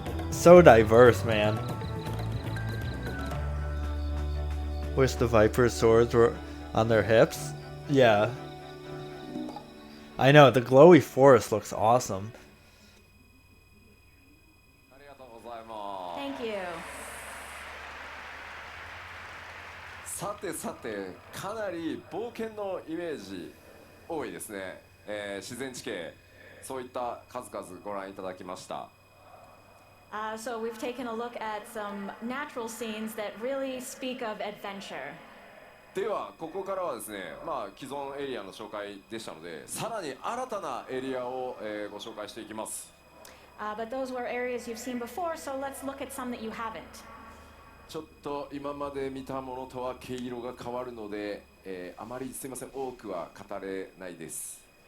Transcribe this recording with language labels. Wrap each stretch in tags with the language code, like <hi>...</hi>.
<en>So diverse, man. Wish the Viper's swords were on their hips. Yeah. I know, the glowy forest looks awesome.</en> <ja>ありがとうございます。</ja> <en>Thank you.</en> <ja>さてさて、かなり冒険のイメージ多いですね。自然地形、そういった数々ご覧いただきました。</ja> <en>So we've taken a look at some natural scenes that really speak of adventure.</en> <ja>ではここからはですね、既存エリアの紹介でしたので、さらに新たなエリアを、ご紹介していきます。</ja> <en>But those were areas you've seen before, so let's look at some that you haven't.</en> <ja>ちょっと今まで見たものとは毛色が変わるので、あまりすいません、多くは語れないです。</ja>